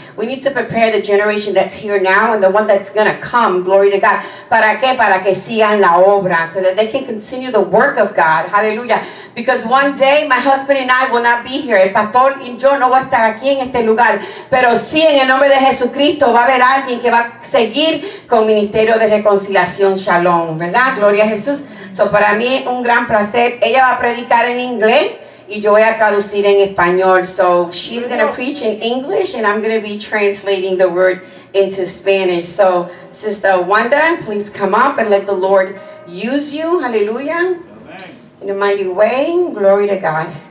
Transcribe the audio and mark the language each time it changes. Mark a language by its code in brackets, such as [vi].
[en] We need to prepare the generation that's here now and the one that's going to come, glory to God. [es] ¿Para qué? Para que sigan la obra, [en] so that they can continue the work of God. Hallelujah. Because one day my husband and I will not be here. [es] El pastor y yo no voy a estar aquí en este lugar. Pero sí, en el nombre de Jesucristo va a haber alguien que va a seguir con Ministerio de Reconciliación Shalom, ¿verdad? Gloria a Jesús. So para mí es un gran placer. Ella va a predicar en inglés y yo voy a traducir en español. [en] So she's going to preach in English and I'm going to be translating the word into Spanish. So Sister Wanda, please come up and let the Lord use you. Hallelujah. Amen. In a mighty way. Glory to God.